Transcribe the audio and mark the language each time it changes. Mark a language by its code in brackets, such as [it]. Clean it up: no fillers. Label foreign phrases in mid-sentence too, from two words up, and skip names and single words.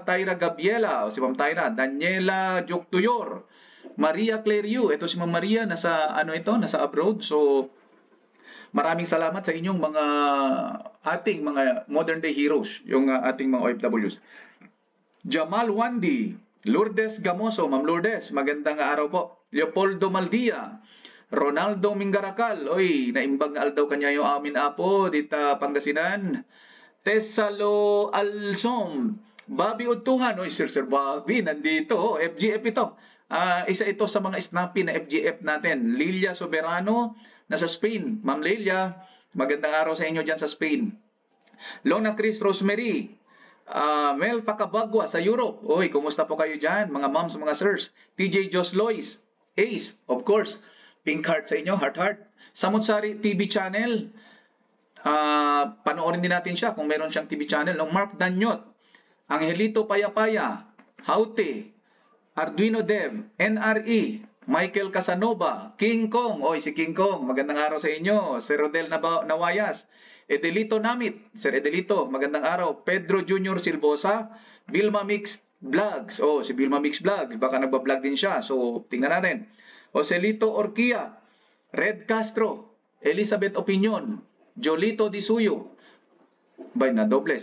[tl] Tyra Gabriela, si Ma'am Tyra. Daniela Joktuyor, Maria Claire Yu, ito si Ma'am Maria, nasa abroad, so maraming salamat sa inyong ating mga [en] modern day heroes, [tl] yung ating mga OFWs. Jamal Wandi, Lourdes Gamoso, Ma'am Lourdes, magandang araw po. [ilo] Leopoldo Maldia, Ronaldo Mingaracal, oy, naimbang aldaw kanya yung amin apo, dita Pangasinan. [tl] Tesalo Alsom, Bobby Utuhan, oy, Sir Bobby, nandito, FGF ito. Isa ito sa mga snappy na FGF natin. Lilia Soberano, nasa Spain. Ma'am Lilia, magandang araw sa inyo dyan sa Spain. Lona Chris Rosemary, Mel Pacabagua sa Europe. Oy, kumusta po kayo dyan, mga moms, mga sirs? TJ Jos Lois, Ace, [en] of course. Pink heart [tl] sa inyo, heart. Samutsari TV channel. Panoorin din natin siya kung meron siyang [en] TV channel. [tl] Mark Danyot, Angelito Payapaya, Haute, Arduino Dev, NRE, Michael Casanova, King Kong. Oy, si King Kong, magandang araw sa inyo. Sir Rodel Nawayas, Edelito Namit, Sir Edelito, magandang araw. Pedro Junior Silbosa, Vilma Mix Vlogs. Oh, si Vilma Mix Vlog, baka nagba-vlog din siya. So, tingnan natin. Joselito Orquia, Red Castro, Elizabeth Opinion, Jolito Disuyo, bay na doble.